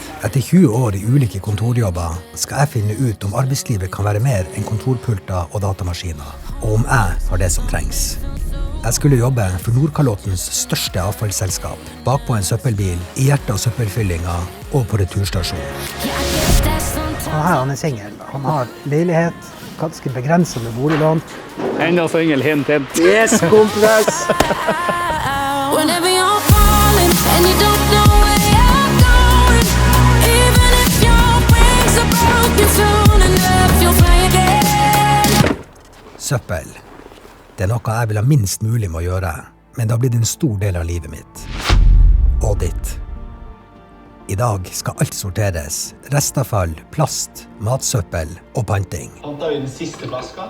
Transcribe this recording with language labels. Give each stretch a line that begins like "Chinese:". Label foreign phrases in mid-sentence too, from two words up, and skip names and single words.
Norwegian: Etter 20 år i ulike kontorjobber skal jeg finne ut om arbeidslivet kan være mer enn kontorpulter og datamaskiner, og om jeg har det som trengs. Jeg skulle jobbe for Nordkalottens største avfallsselskap, bakpå en søppelbil, i hjertet av søppelfyllinga og på returstasjonen. Han er singel. Han har leilighet, ganske begrenset med boliglån. Enda singel, hint. Yes, kompress!
English: Whenever you're falling and you don't know where you're going, even if your wings are broken soon enough, you'll fly again.
Norwegian: Søppel. Det er noe jeg vil ha minst mulig med å gjøre, men det har blitt en stor del av livet mitt. Og ditt. I dag skal alt sorteres. Restavfall, plast, matsøppel og panting. Han tar jo den siste flaska.